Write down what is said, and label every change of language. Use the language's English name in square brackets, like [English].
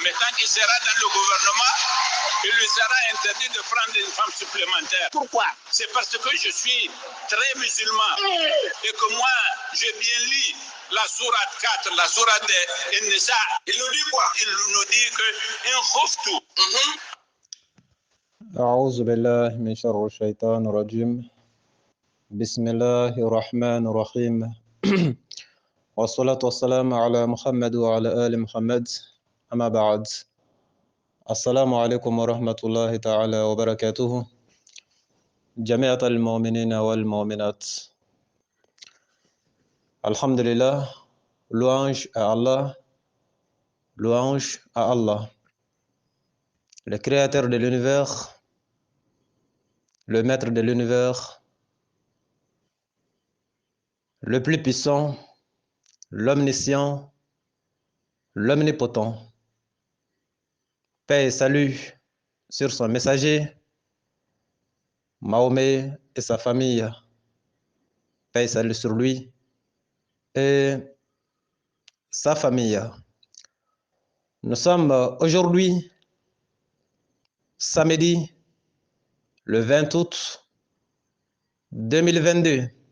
[French] Mais tant qu'il sera dans le gouvernement, il lui sera interdit de prendre une femme supplémentaire. pourquoi? C'est parce que je suis très musulman et que moi, j'ai bien lu la sourate 4, la sourate de Nisa. Il nous dit quoi? Il nous dit que in khuftu, [Arabic] أعوذ بالله من شر الشيطان الرجيم بسم الله الرحمن الرحيم والصلاة والسلام على محمد وعلى آل محمد أما بعد السلام عليكم ورحمة الله تعالى وبركاته جميع المؤمنين والمؤمنات الحمد لله [French] louange à Allah louange à Allah le créateur de l'univers le maître de l'univers, le plus puissant, l'omniscient, l'omnipotent. Paix et salut sur son messager, Mahomet et sa famille. Paix et salut sur lui et sa famille. Nous sommes aujourd'hui, samedi, le 20 août 2022.